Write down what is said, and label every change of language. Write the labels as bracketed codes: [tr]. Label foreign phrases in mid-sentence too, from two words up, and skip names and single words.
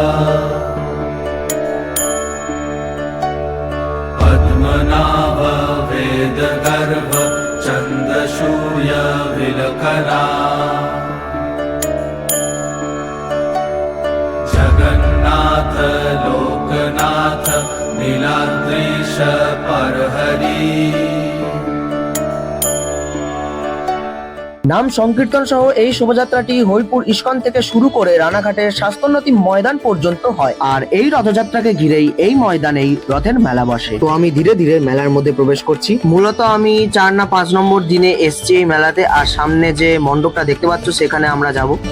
[sa] पद्मनाभ वेदगर्भ चन्द्रशूय विलकना जगन्नाथ लोकनाथ नीलाद्रीश परहरि। [bn] নাম সংকীর্তন সহ এই শোভাযাত্রাটি হরিপুর ইস্কন থেকে শুরু করে রানাঘাটের স্বাস্থ্যোন্নতি ময়দান পর্যন্ত হয়, আর এই রথযাত্রাকে ঘিরেই এই ময়দানেই রথের মেলা বসে। তো আমি ধীরে ধীরে মেলার মধ্যে প্রবেশ করছি। মূলত আমি 4 না 5 নম্বর দিনে এসছি এই মেলাতে, আর সামনে যে মণ্ডপটা দেখতে পাচ্ছ সেখানে আমরা যাব।